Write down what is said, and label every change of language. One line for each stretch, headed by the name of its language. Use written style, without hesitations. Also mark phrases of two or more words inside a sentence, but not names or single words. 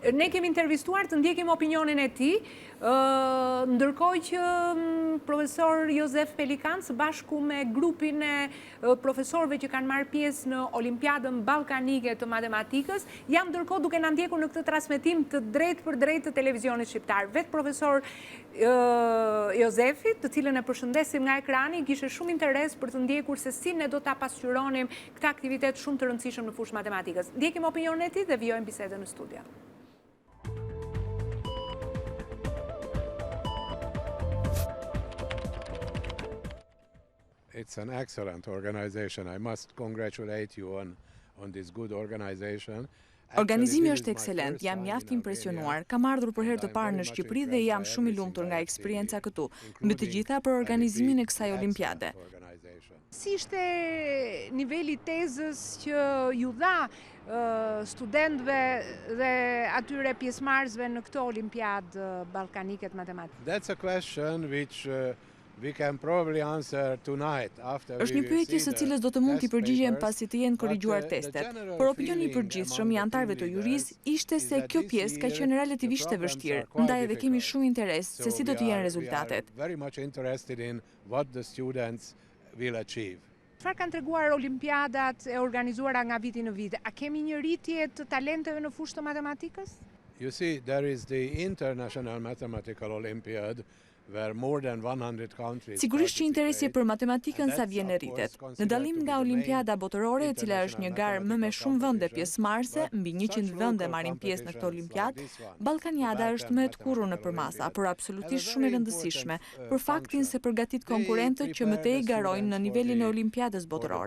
Albanian: Ne kemi intervistuar, të ndjekim opinionin e tij, ndërkohë që profesor Jozef Pelikan së bashku me grupin e profesorëve që kanë marrë pjesë në Olimpiadën Ballkanike të matematikës, jam ndërkohë duke na ndjekur në këtë transmetim të drejtë për drejtë të televizionit shqiptar. Vetë profesor Jozefit, të cilën e përshëndesim nga ekrani, kishte shumë interes për të ndjekur se si ne do ta pasqyronim këtë aktivitet shumë të rëndësishëm në fushë matematikës. Ndjekim opinionin e tij dhe vijojmë bisedën në studio.
English: It's an excellent organization. I must congratulate you on this good organization.
Albanian: Organizimi është ekselent, jam mjaft impresionuar. Kam ardhur për herë të parë në Shqipëri dhe jam shumë i lumtur nga eksperienca këtu, mbi të gjitha për organizimin e kësaj olimpiade. Si ishte niveli tezës që ju dha studentëve dhe atyre pjesëmarrësve në këtë olimpiadë ballkanike të matematikës?
English: That's a question which we can probably answer tonight after we
Albanian: Është një pyetje së cilës do të mund t'i përgjigjem pasi të jenë korrigjuar testet. Por opinioni i përgjithshëm i anëtarëve të jurisë ishte se kjo pjesë ka qenë relativisht e vështirë, ndaj edhe kemi shumë interes se si do të jenë rezultatet.
English: Very much interested in what the students will achieve.
Albanian: Çfarë kanë treguar olimpiadat e organizuara nga viti në vit? A kemi një rritje të talenteve në fushë të matematikës?
English: You see, there is the International Mathematical Olympiad, where more than 100 countries.
Albanian: Sigurisht që interesi për matematikën sa vjen e rritet. Në dallim nga Olimpiada botërore, e cila është një garë më me shumë vende pjesëmarrëse, mbi 100 vende marrin pjesë në këtë olimpiadë, Ballkaniada është më e tkurrur nëpër masa, por absolutisht shumë e rëndësishme, për faktin se përgatit konkurrentët që më tej garojnë në nivelin e Olimpiadës botërore.